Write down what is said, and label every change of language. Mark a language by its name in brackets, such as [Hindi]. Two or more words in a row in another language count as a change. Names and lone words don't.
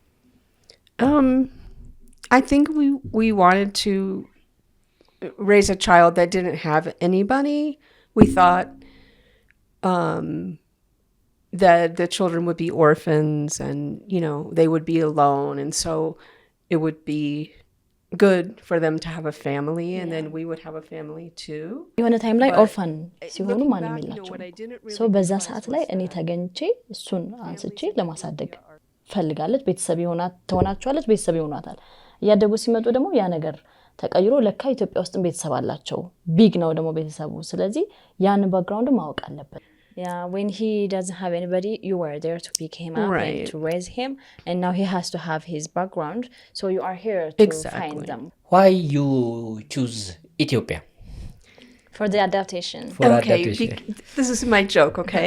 [English] I think we wanted to raise a child that didn't have anybody. We thought that the children would be orphans and, you know, they would be alone. And so it would be good for them to have a family, and then we would have a family too. [Amharic] የሆነ ታይም ላይ [English] But [Amharic] ኦርፋን ሲሆኑ [English] looking [Amharic] ማንም [English] back, [Amharic] የላቸው [English] what I didn't really [Amharic] ሰው በዛ [English] realize [Amharic] ሰዓት [English] was [Amharic] ላይ እኔ [English] that [Amharic] ተገኝቼ እሱን አንስቼ ለማሳደግ ፈልጋለች። ቤተሰብ ትሆናቸዋለች፣ ቤተሰብ ይሆናታል። እያደጉ ሲመጡ ደግሞ ያ ነገር ተቀይሮ ለካ ኢትዮጵያ ውስጥም ቤተሰብ አላቸው። ቢግ ነው ደግሞ ቤተሰቡ። ስለዚህ ያን ባክግራውንድ ማወቅ አለበት። [English] Yeah, when he doesn't have anybody, you were there to pick him up and Right. to raise him, and now he has to have his background. So you are here to find Exactly. them Why you choose Ethiopia for the adaptation. for Okay, adaptation? this is my joke, okay?